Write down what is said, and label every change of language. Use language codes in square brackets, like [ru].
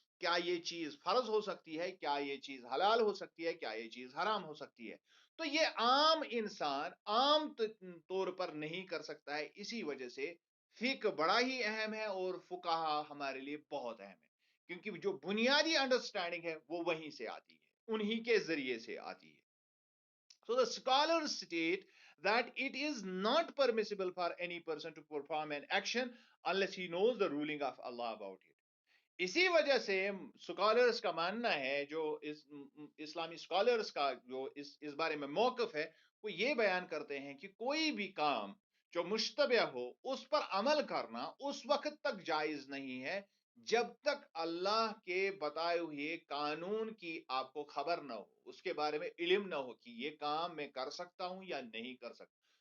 [ur] کیا یہ چیز فرض ہو سکتی ہے، کیا یہ چیز حلال ہو سکتی ہے، کیا یہ چیز حرام ہو سکتی ہے. تو یہ عام انسان عام طور پر نہیں کر سکتا ہے. اسی وجہ سے فقہ بڑا ہی اہم ہے اور فقہا ہمارے لیے بہت اہم ہے، کیونکہ جو بنیادی انڈرسٹینڈنگ ہے وہ وہیں سے آتی ہے، انہی کے ذریعے سے آتی ہے. [en] So the scholars state that it is not permissible for any person to perform an action unless he knows the ruling of Allah about it. [ur] اسی وجہ سے اسکالرس کا ماننا ہے، جو اسلامی اسکالرس کا جو اس بارے میں موقف ہے، وہ یہ بیان کرتے ہیں کہ کوئی بھی کام جو مشتبہ ہو اس پر عمل کرنا اس وقت تک جائز نہیں ہے جب تک اللہ کے بتائے ہوئے قانون کی آپ کو خبر نہ ہو، اس کے بارے میں علم نہ ہو کہ یہ کام میں کر سکتا ہوں یا نہیں کر سکتا.